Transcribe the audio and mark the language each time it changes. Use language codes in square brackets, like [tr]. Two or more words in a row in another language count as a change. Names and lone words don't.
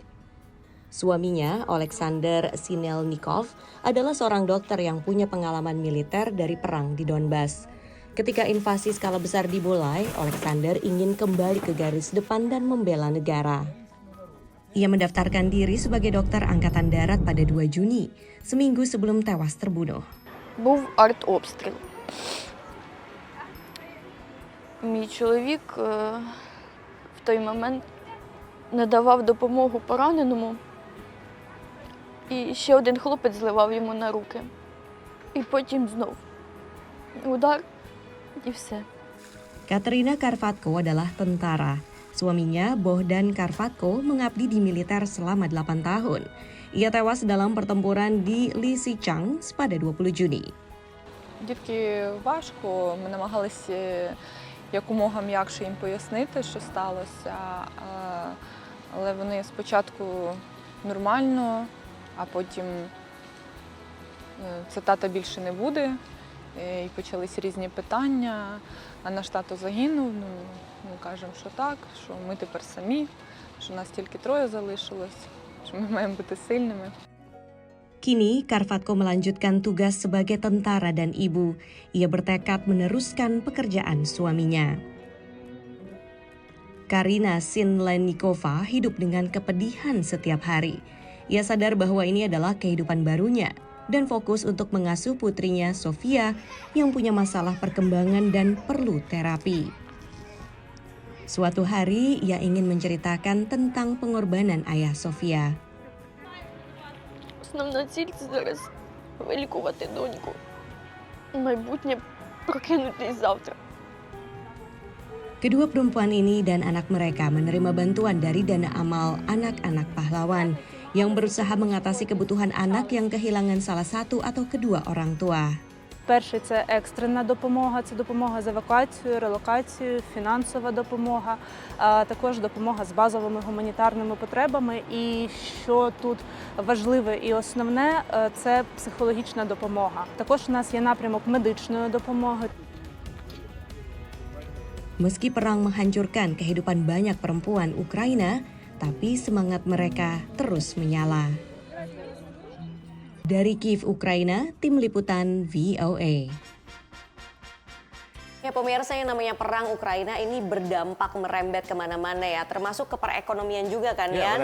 [id] Suaminya, Alexander Sinelnikov, adalah seorang dokter yang punya pengalaman militer dari perang di Donbas. Ketika invasi skala besar dimulai, Alexander ingin kembali ke garis depan dan membela negara. Ia mendaftarkan diri sebagai dokter Angkatan Darat pada 2 Juni, seminggu sebelum tewas terbunuh. [uk] Був артобстріл. Мій чоловік в той момент надавав допомогу пораненому, і ще один хлопець зливав йому на руки. І потім знов удар, і все. [id] Katerina Karvatko adalah tentara. Suaminya, Bohdan Karvatko, mengabdi di militer selama 8 tahun. Ia tewas dalam pertempuran di Lysychansk pada 20 Juni. [uk] Дітки важко, ми намагалися якомога м'якше їм пояснити, що сталося, але вони спочатку нормально, а потім це тата більше не буде, і почались різні питання. А наш тато загинув. Ну, ми кажемо, що так, що ми тепер самі, що нас тільки 3 залишилось, що ми маємо бути сильними. [id] Kini, Karvatko melanjutkan tugas sebagai tentara dan ibu. Ia bertekad meneruskan pekerjaan suaminya. Karina Sinlenikova hidup dengan kepedihan setiap hari. Ia sadar bahwa ini adalah kehidupan barunya dan fokus untuk mengasuh putrinya Sofia yang punya masalah perkembangan dan perlu terapi. Suatu hari, ia ingin menceritakan tentang pengorbanan ayah Sofia. [uk] Основна ціль це зараз вилікувати доньку. Майбутнє прокинутись завтра. [id] Kedua perempuan ini dan anak mereka menerima bantuan dari dana amal anak-anak pahlawan yang berusaha mengatasi kebutuhan anak yang kehilangan salah satu atau kedua orang tua. [uk] Перший – це екстрена допомога, це допомога з евакуацією, релокацією, фінансова допомога, а також допомога з базовими гуманітарними потребами. І що тут важливе і основне – це психологічна допомога. Також у нас є напрямок медичної допомоги. [id] Meski perang menghancurkan kehidupan banyak perempuan Ukraina, tapi semangat mereka terus menyala. Dari Kiev, Ukraina, Tim Liputan VOA. Ya pemirsa, yang namanya perang Ukraina ini berdampak merembet kemana-mana ya, termasuk ke perekonomian juga kan ya.